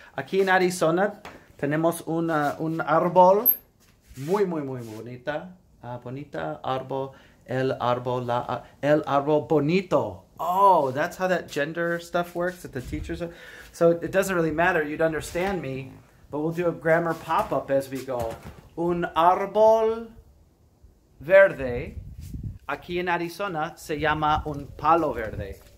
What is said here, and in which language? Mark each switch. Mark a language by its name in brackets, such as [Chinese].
[Spanish] Aquí en Arizona tenemos un árbol muy bonita, el árbol bonito. [English] Oh, that's how that gender stuff works, that the teachers are. So it doesn't really matter, you'd understand me, but we'll do a grammar pop-up as we go. [Spanish] Un árbol verde, aquí en Arizona, se llama un palo verde.